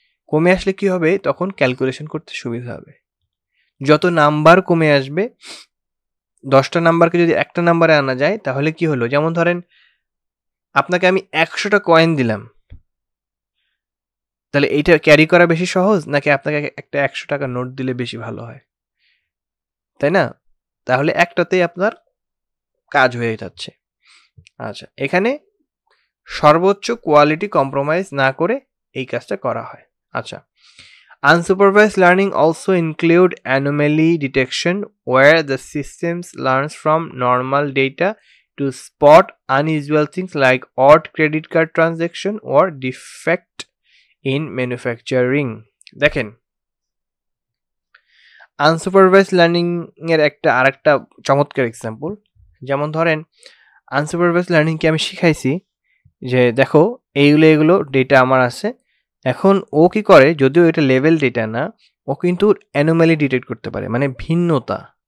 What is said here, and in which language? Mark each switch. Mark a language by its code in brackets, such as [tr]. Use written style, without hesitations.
[bn] কমে আসলে কি হবে, তখন ক্যালকুলেশন করতে সুবিধা হবে। যত নাম্বার কমে আসবে, 10টা নাম্বারকে যদি একটা নাম্বারে আনা যায় তাহলে কি হলো, যেমন ধরেন আপনাকে আমি 100টা কয়েন দিলাম, তাহলে এইটা ক্যারি করা বেশি সহজ নাকি আপনাকে একটা 100 টাকা নোট দিলে বেশি ভালো হয়, তাই না? তাহলে একটাতেই আপনার কাজ হয়ে যাচ্ছে। আচ্ছা, এখানে সর্বোচ্চ কোয়ালিটি কম্প্রোমাইজ না করে এই কাজটা করা হয়। [en] আচ্ছা, unsupervised learning also include anomaly detection, where the systems learns from normal data to spot unusual things like odd credit card transaction or defect in manufacturing. [bn] দেখেন আনসুপারভাইজড লার্নিং এর আরেকটা চমৎকার এক্সাম্পল, যেমন ধরেন আনসুপারভাইজড লার্নিংকে আমি শিখাইছি যে দেখো এইগুলো ডেটা আমার আছে। এখন ও কি করে, যদিও এটা লেভেল ডেটা না, ও কিন্তু অ্যানোমালি ডিটেক্ট করতে পারে, মানে ভিন্নতা।